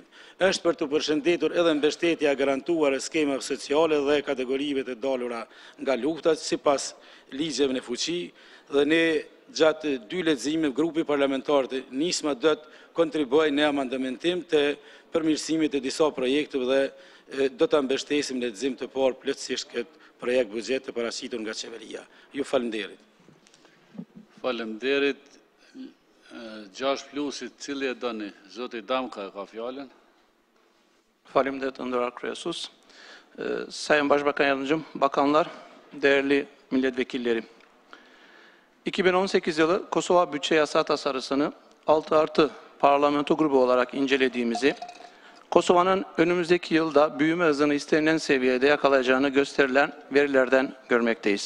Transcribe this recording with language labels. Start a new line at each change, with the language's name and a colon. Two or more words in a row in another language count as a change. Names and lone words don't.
Albanian: Është për të përshëndetur edhe mbështetja garantuar e skemave sociale dhe kategorive të dalura nga lufta sipas ligjeve në fuqi dhe ne gjatë dy leximeve grupi parlamentar të Nisma do të kontribuojë në amendamentim të përmirësimit të disa projekteve dhe do ta mbështesim në lexim të parë plotësisht këtë projekt buxhet të paraqitur nga qeveria. Ju falenderit. Faleminderit. 6 plusit, cili e doni? Zoti Damka ka fjallën. Faleminderit nderuar kryesues.
Turkish: Sayın Başbakan Yardımcım, bakanlar, değerli milletvekilleri. 2018 yılı Kosova bütçe yasağı tasarısını 6+ parlamento grubu olarak incelediğimizi, Kosova'nın önümüzdeki yılda büyüme hızını istenilen seviyede yakalayacağını gösterilen verilerden görmekteyiz.